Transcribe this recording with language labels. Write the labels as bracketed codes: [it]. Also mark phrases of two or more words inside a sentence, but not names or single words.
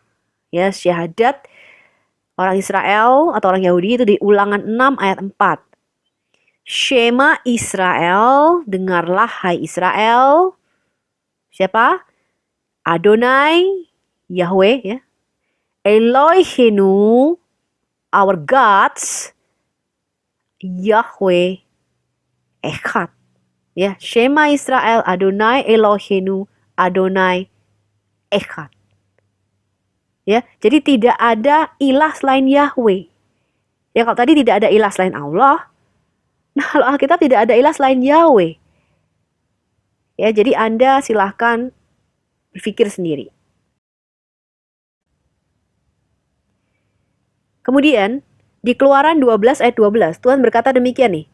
[id] Ya, syahadat orang Israel atau orang Yahudi itu di Ulangan 6 ayat 4. [he] שמע ישראל, [id] dengarlah hai Israel. Siapa? Adonai, Yahweh ya. Elohenu, [en] our gods, [id] Yahweh, Echad. [he] Ya, שמע ישראל אדני אלהינו אדני אחד. [id] Ya, jadi tidak ada ilah selain Yahweh. Ya, kalau tadi tidak ada ilah selain Allah, nah kalau Alkitab tidak ada ilah selain Yahweh. Ya, jadi Anda silahkan berpikir sendiri. Kemudian, di Keluaran 12 ayat 12, Tuhan berkata demikian nih.